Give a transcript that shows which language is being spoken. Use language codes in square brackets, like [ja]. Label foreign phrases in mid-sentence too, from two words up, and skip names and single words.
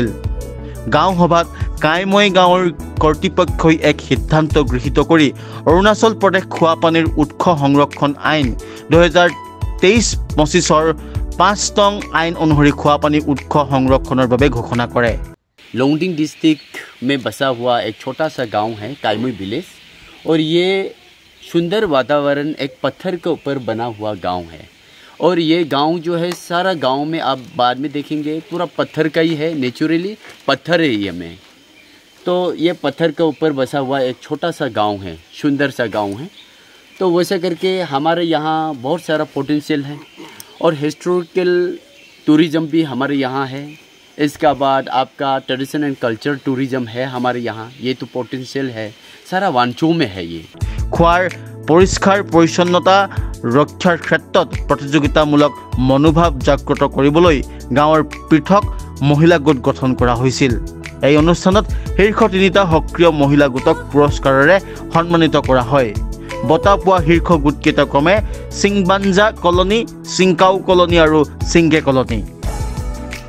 [as] গাঁও সভাত কাইময় গাঁৱৰ কৰ্তৃপক্ষই এক সিদ্ধান্ত গৃহীত কৰি অৰুণাচল প্ৰদেশ খুৱা পানীৰ উৎস সংৰক্ষণ আইন 2023-25 5 নং আইন অনুসৰি খুৱা পানী উৎস সংৰক্ষণৰ বাবে ঘোষণা কৰে। [hi] लोंगडिंग डिस्ट्रिक्ट में बसा हुआ एक छोटा सा गांव है काइमोई विलेज, और ये सुंदर वातावरण एक पत्थर के ऊपर बना हुआ गांव है। और ये गांव जो है सारा गांव में आप बाद में देखेंगे पूरा पत्थर का ही है, नेचुरली पत्थर है ये में। तो ये पत्थर के ऊपर बसा हुआ एक छोटा सा गांव है, सुंदर सा गांव है। तो वैसे करके हमारे यहाँ बहुत सारा पोटेंशियल है और [en] historical tourism [hi] भी हमारे यहाँ है। इसका बाद आपका [en] tradition and culture tourism [hi] है हमारे यहाँ, ये तो पोटेंशियल है सारा वांचो में है। ये [as] খুৱাৰ পৰিষ্কাৰ পৰিচ্ছন্নতা ৰক্ষাৰ ক্ষেত্ৰত প্ৰতিযোগিতামূলক মনোভাৱ জাগ্ৰত কৰিবলৈ গাঁৱৰ পৃথক মহিলা গোট গঠন কৰা হৈছিল। এই অনুষ্ঠানত শীৰ্ষ 3টা সক্ৰিয় মহিলা গোটক পুৰস্কাৰেৰে সন্মানিত কৰা হয়। বঁটা পোৱা শীৰ্ষ গোটকেইটা ক্ৰমে সিংবাঞ্জা কলনী, সিংকাও কলনী আৰু সিংগে কলনী।